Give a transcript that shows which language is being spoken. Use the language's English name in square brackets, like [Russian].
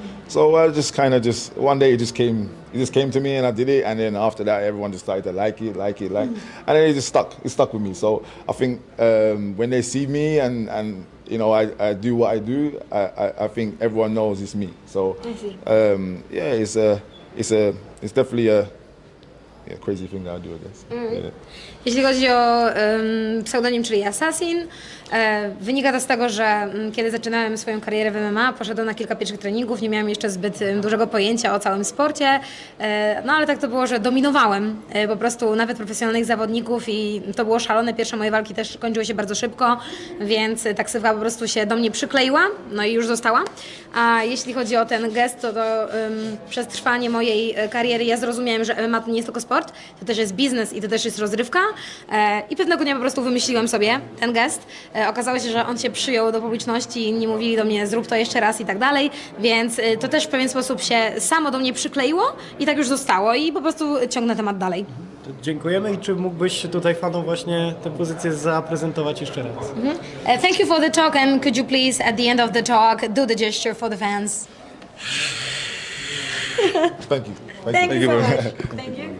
[English] So I just kind of one day it just came to me and I did it, and then after that everyone just started to like it, and then it stuck with me. So I think when they see me and you know I do what I do, I think everyone knows it's me. So yeah, it's definitely a crazy thing that I do, I guess. Yeah. [Polish] Jeśli chodzi o pseudonim, czyli Assassin, wynika to z tego, że kiedy zaczynałem swoją karierę w MMA, poszedłem na kilka pierwszych treningów, nie miałem jeszcze zbyt dużego pojęcia o całym sporcie, no ale tak to było, że dominowałem po prostu nawet profesjonalnych zawodników i to było szalone. Pierwsze moje walki też kończyły się bardzo szybko, więc taksywka po prostu się do mnie przykleiła, no i już została. A jeśli chodzi o ten gest, to przez trwanie mojej kariery ja zrozumiałem, że MMA to nie jest tylko sport, to też jest biznes i to też jest rozrywka. I pewnego dnia po prostu wymyśliłem sobie ten gest. Okazało się, że on się przyjął do publiczności, inni mówili do mnie zrób to jeszcze raz i tak dalej, więc to też w pewien sposób się samo do mnie przykleiło i tak już zostało i po prostu ciągnę temat dalej. Dziękujemy i czy mógłbyś tutaj fanom właśnie tę pozycję zaprezentować jeszcze raz? [English] Thank you for the talk and could you please at the end of the talk do the gesture for the fans? Thank you. Thank you so much. Thank you.